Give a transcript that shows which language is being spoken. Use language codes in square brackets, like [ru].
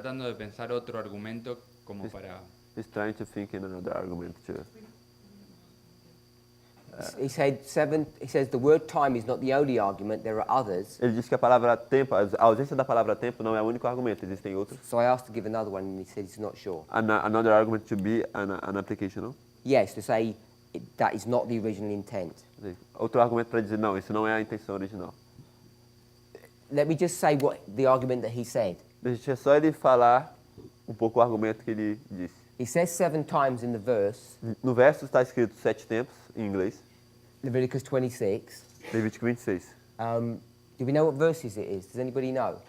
[es] tratando de pensar otro argumento como para... [en] He's trying to think in another argument too. He says the word time is not the only argument, there are others. [pt] Ele diz que a palavra tempo, a ausência da palavra tempo não é o único argumento, existem outros. [en] So I asked to give another one and he said he's not sure. Another argument to be an application, não? Yes, to say that is not the original intent. [pt] Outro argumento para dizer, não, isso não é a intenção original. [en] Let me just say what the argument that he said. [pt] Deixa só ele falar um pouco o argumento que ele disse. [en] He says 7 times in the verse, [pt] No verso está escrito 7 tempos, em inglês, [en] Leviticus 26. [pt] Levítico 26. [en] Do we know what verses it is? Does anybody know?